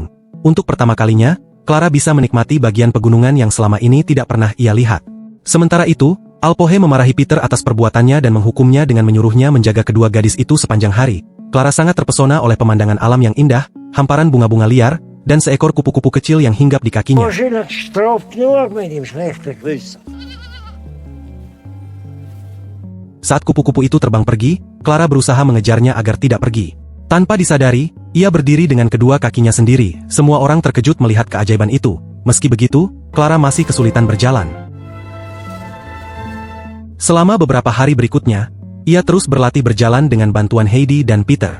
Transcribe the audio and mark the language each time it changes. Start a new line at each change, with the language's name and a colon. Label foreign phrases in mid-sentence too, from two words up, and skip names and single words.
Indonesian: Untuk pertama kalinya, Clara bisa menikmati bagian pegunungan yang selama ini tidak pernah ia lihat. Sementara itu, Alpohe memarahi Peter atas perbuatannya dan menghukumnya dengan menyuruhnya menjaga kedua gadis itu sepanjang hari. Clara sangat terpesona oleh pemandangan alam yang indah, hamparan bunga-bunga liar, dan seekor kupu-kupu kecil yang hinggap di kakinya.
German: Wahrscheinlich straft nur mit dem schlechten Gewissen.
Indonesian: Saat kupu-kupu itu terbang pergi, Clara berusaha mengejarnya agar tidak pergi. Tanpa disadari, ia berdiri dengan kedua kakinya sendiri. Semua orang terkejut melihat keajaiban itu. Meski begitu, Clara masih kesulitan berjalan. Selama beberapa hari berikutnya, ia terus berlatih berjalan dengan bantuan Heidi dan Peter.